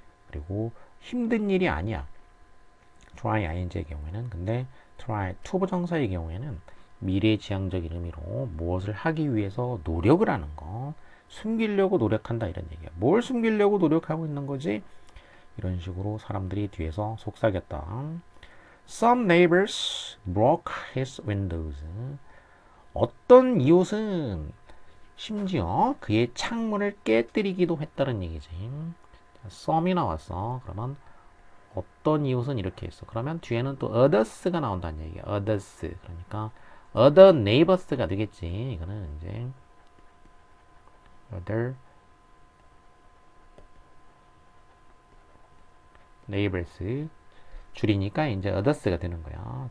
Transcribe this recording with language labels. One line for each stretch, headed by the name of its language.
Korean: 그리고 힘든 일이 아니야. try ing의 경우에는. 근데 try 투부정사의 경우에는 미래지향적인 의미로 무엇을 하기 위해서 노력을 하는 거, 숨기려고 노력한다 이런 얘기야. 뭘 숨기려고 노력하고 있는 거지? 이런 식으로 사람들이 뒤에서 속삭였다.
English: Some neighbors broke his windows.
Korean: 어떤 이웃은 심지어 그의 창문을 깨뜨리기도 했다는 얘기지. some이 나왔어. 그러면 어떤 이웃은 이렇게 했어. 그러면 뒤에는 또 others가 나온다는 얘기야. others. 그러니까 other neighbors가 되겠지. 이거는 이제 other neighbors 줄이니까 이제 others가 되는 거야.